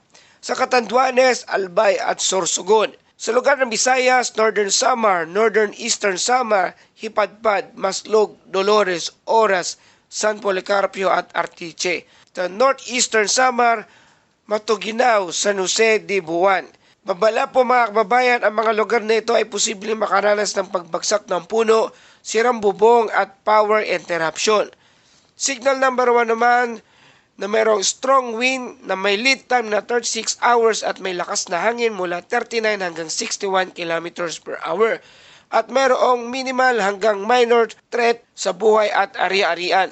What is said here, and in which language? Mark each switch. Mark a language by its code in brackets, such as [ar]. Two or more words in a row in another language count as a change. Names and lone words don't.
[tl] Sa Catanduanes, Albay at Sorsogon. Sa lugar ng Visayas, Northern Samar, Northern Eastern Samar, Hipadpad, Maslog, Dolores, Oras, San Policarpio at Artiche. Sa Northeastern Samar, Matuginaw, San Jose de Buwan. Babala po mga kababayan, ang mga lugar na ito ay posibleng makaranas ng pagbagsak ng puno, sirang bubong at [en] power interruption. [tl] Signal number 1 naman na mayroong [en] strong wind [tl] na may [en] lead time [tl] na 36 hours at may lakas na hangin mula 39 hanggang 61 [en] kilometers per hour [tl] at mayroong minimal hanggang [en] minor threat [tl] sa buhay at ari-arian.